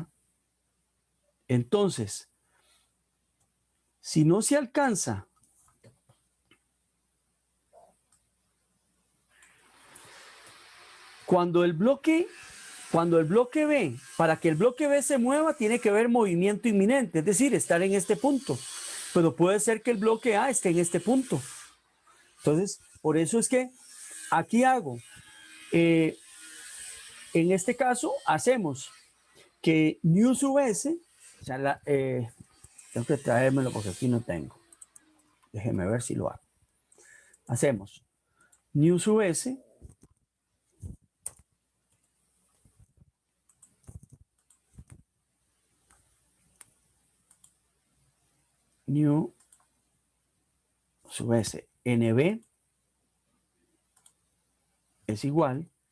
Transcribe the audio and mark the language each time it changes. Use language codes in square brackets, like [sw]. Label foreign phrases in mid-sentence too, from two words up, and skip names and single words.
[es] Entonces, si no se alcanza cuando el bloque B, para que el bloque B se mueva, tiene que haber movimiento inminente, es decir, estar en este punto. Pero puede ser que el bloque A esté en este punto. Entonces, por eso es que aquí hago, en este caso, hacemos que nu sub S, o sea, tengo que traérmelo porque aquí no tengo. Déjeme ver si lo hago. Hacemos nu sub S nu sub S NB es igual.